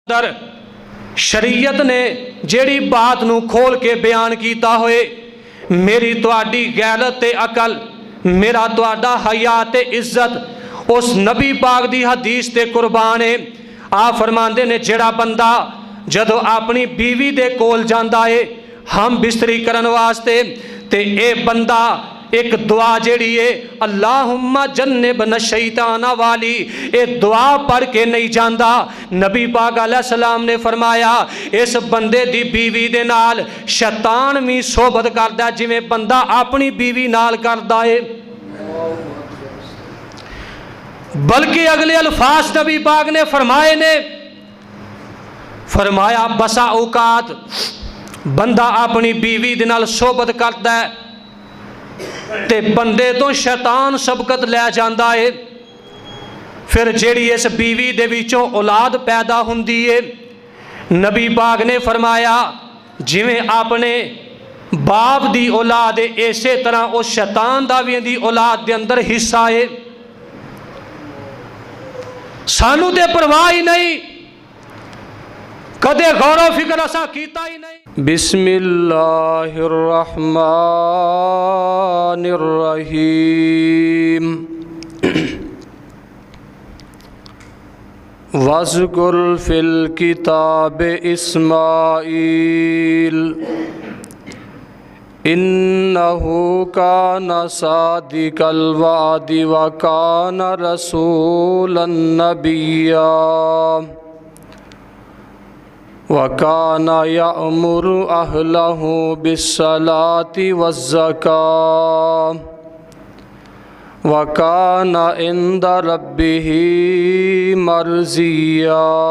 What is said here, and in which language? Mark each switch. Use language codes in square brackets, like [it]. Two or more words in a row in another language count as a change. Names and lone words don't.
[pa] در شریعت نے جیڑی بات نو کھول کے بیان کیتا ہوئے میری تواڈی غیرت تے عقل میرا تواڈا حیا تے عزت اس نبی پاک دی حدیث تے قربان ہے۔ آپ فرماندے نے جیڑا بندہ جدو اپنی بیوی دے کول جاندا ہے ہم بستری کرن واسطے تے اے بندہ ایک دعا جیڑی ہے [ar] اللہم جنبنا الشیطان [pa] والی اے دعا پڑھ کے نہیں جاندا، نبی پاک علیہ السلام نے فرمایا اس بندے دی بیوی دے نال شیطان بھی صحبت کردا جویں بندہ اپنی بیوی نال کردا ہے۔ بلکہ اگلے الفاظ نبی پاک نے فرمائے نے فرمایا بسا اوقات بندہ اپنی بیوی دے نال صحبت کردا ہے تے بندے تو شیطان سبقت لے جاندا ہے، پھر جیڑی اس بیوی دے وچوں اولاد پیدا ہوندی ہے نبی پاک نے فرمایا جویں اپنے باپ دی اولاد ہے اسی طرح اس شیطان دا وی دی اولاد دے اندر حصہ ہے۔ سانو تے پرواہ ہی نہیں، کدے غور و فکر اسا کیتا ہی نہیں۔ [ar] بسم اللہ الرحمن الرحیم وَاذْكُرْ فِي الْكِتَابِ إِسْمَاعِيلَ إِنَّهُ كَانَ صَادِقَ الْوَعْدِ وَكَانَ رَسُولًا نَبِيًّا وَكَانَ يَأْمُرُ أَهْلَهُ بِالصَّلَاةِ وَالزَّكَاةِ وَكَانَ عِندَ رَبِّهِ مَرْضِيًّا۔